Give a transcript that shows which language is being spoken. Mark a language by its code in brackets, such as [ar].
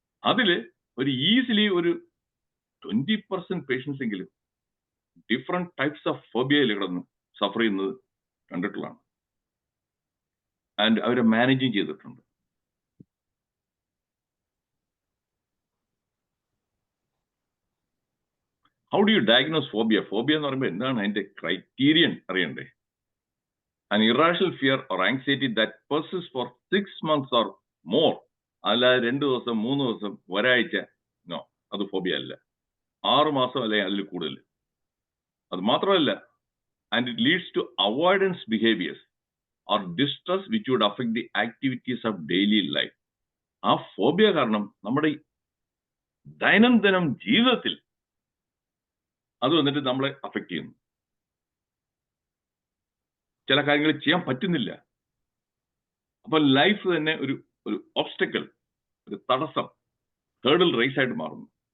[ml] അതിൽ ഒരു ഈസിലി ഒരു 20% പേഷ്യൻസ് എങ്കിലും ഡിഫറെന്റ് ടൈപ്സ് ഓഫ് ഫോബിയയിൽ കിടന്ന് സഫർ ചെയ്യുന്നത് കണ്ടിട്ടുള്ളതാണ്. ആൻഡ് അവരെ മാനേജിങ് ചെയ്തിട്ടുണ്ട്. [en] How do you diagnose phobia? [ml] Phobia എന്ന് പറയുമ്പോൾ എന്താണ് അതിന്റെ ക്രൈറ്റീരിയൻ അറിയണ്ടേ? [en] An irrational fear or anxiety that persists for 6 months or more. [ml] അല്ലാതെ 2 ദിവസം 3 ദിവസം ഒരാഴ്ച, നോ, അത് ഫോബിയ അല്ല. 6 മാസം അല്ലെങ്കിൽ അതിൽ കൂടുതൽ. അത് മാത്രമല്ല, [en] And it leads to avoidance behaviours or distress which would affect the activities of daily life. [ml] ആ ഫോബിയ കാരണം നമ്മുടെ ദൈനംദിനം ജീവിതത്തിൽ അത് വന്നിട്ട് നമ്മളെ അഫക്ട് ചെയ്യുന്നു. ചില കാര്യങ്ങൾ ചെയ്യാൻ പറ്റുന്നില്ല. അപ്പൊ ലൈഫ് തന്നെ ഒരു ഓബ്സ്റ്റക്കിൾ, ഒരു തടസ്സം, ഹേർഡിൽ റേസ് ആയിട്ട് മാറുന്നു.